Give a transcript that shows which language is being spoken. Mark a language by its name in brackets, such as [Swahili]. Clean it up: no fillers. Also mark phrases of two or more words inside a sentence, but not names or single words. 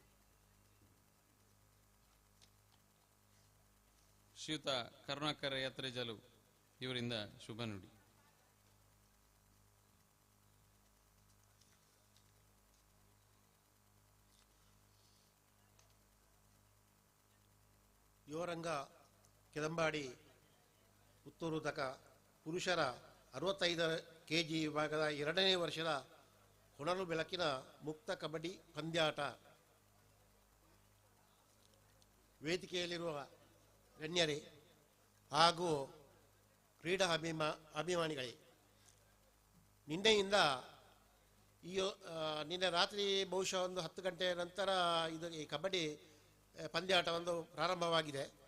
[Kannada] ಶ್ರೀಯುತ ಕರುಣಾಕರ ಯಾತ್ರೆಜಲು ಇವರಿಂದ ಶುಭ ನುಡಿ. ಯುವರಂಗ ಕೆದಂಬಾಡಿ ಪುತ್ತೂರು ತಕ ಪುರುಷರ 65 kg ವಿಭಾಗದ 2ನೇ ವರ್ಷದ ಹೊನಲು ಬೆಳಕಿನ ಮುಕ್ತ ಕಬಡ್ಡಿ ಪಂದ್ಯಾಟ ವೇದಿಕೆಯಲ್ಲಿರುವ ಗಣ್ಯರೇ ಹಾಗೂ ಕ್ರೀಡಾ ಅಭಿಮಾನಿಗಳೇ, ನಿನ್ನೆಯಿಂದ ನಿನ್ನೆ ರಾತ್ರಿ ಬಹುಶಃ ಒಂದು 10 ಗಂಟೆಯ ನಂತರ ಈ ಕಬಡ್ಡಿ ಪಂದ್ಯಾಟ ಒಂದು ಪ್ರಾರಂಭವಾಗಿದೆ.